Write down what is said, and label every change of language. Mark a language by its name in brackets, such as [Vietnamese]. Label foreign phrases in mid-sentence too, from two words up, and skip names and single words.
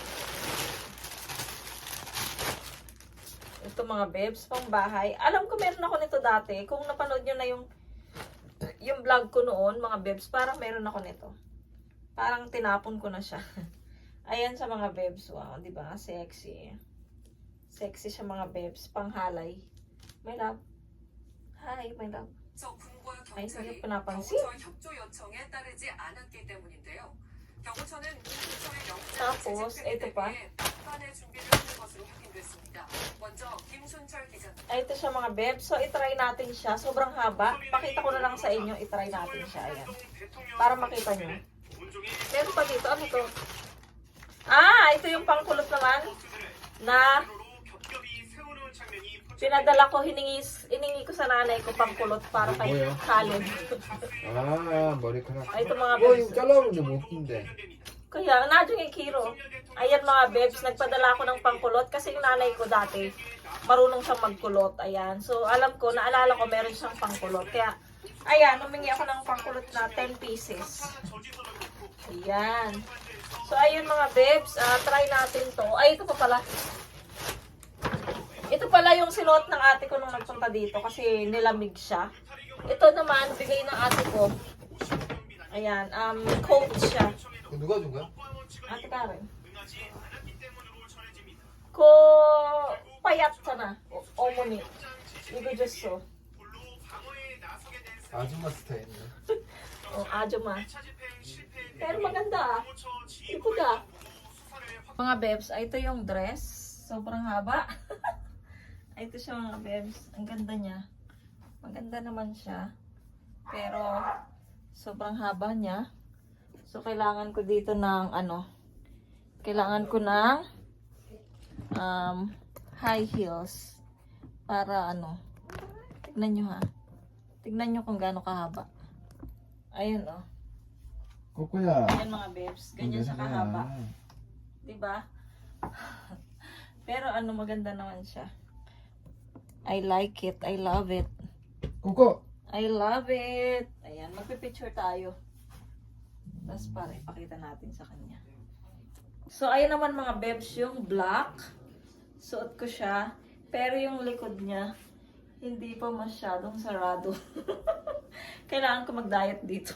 [Filipino] Ito mga babes, pangbahay. Alam ko meron ako nito dati. Kung napanood nyo na yung vlog ko noon, mga babes, parang meron ako nito. Parang tinapon ko na siya. Ayan sa mga babes, wow, diba? Sexy. Sexy siya mga babes, panghalay. [English] My love. Hi, my love. [Filipino] Ay, hindi ko napansin. Tapos, ito pa. Ay, ito siya mga babes. So, itry natin siya. Sobrang haba. Pakita ko na lang sa inyo. Itry natin siya. Ayan. Para makita nyo. Meron pa dito. Ano to? Ito yung pangkulot naman. Na pinadala ko, hiningi ko sa nanay ko pangkulot para kay Kalin. [Korean] 머리카락. [Filipino] Ito mga [Korean] 이거 [Filipino] babes. [Korean] 잘라보는데 못 낀대. [Filipino] Kaya, nadyo yung kiro. Ayan mga babes, nagpadala ko ng pangkulot kasi yung nanay ko dati, marunong siyang magkulot. Ayan. So, alam ko, naalala ko, meron siyang pangkulot. Kaya, ayan, humingi ako ng pangkulot na 10 pieces. Ayan. So, ayun mga babes, try natin to. Ay, ito pa pala. Ito pala yung sinuot ng ate ko nung nagpunta dito kasi nilamig siya. Ito naman, bigay ng ate ko. Ayan, coat siya. [Korean] 그거 누가 준 거야? [Filipino] Ate Karen. Ko payat sana. [Korean] 어머니. 이거 줬어. 아줌마 스타일이네. [Filipino] Ajuma. Pero maganda. Ipuda. Mga bebs, ito yung dress. Sobrang haba. Ito siya mga bebs. Ang ganda niya. Maganda naman siya. Pero sobrang haba niya. So kailangan ko dito ng kailangan ko ng [English] high heels [Filipino] para tignan nyo ha. Tignan nyo kung gaano kahaba. Ayun [Korean] 꼬꼬야. [Filipino] Ayan mga bebs. Ganyan siya kahaba. Diba? Pero maganda naman siya. [English] I like it. I love it. [Korean] 꼬꼬. [English] I love it. [Filipino] Ayan, magpipicture tayo. Tapos para ipakita natin sa kanya. So, ayun naman mga bebs, yung black. Suot ko siya. Pero yung likod niya, hindi pa masyadong sarado. Kailangan ko mag-diet dito.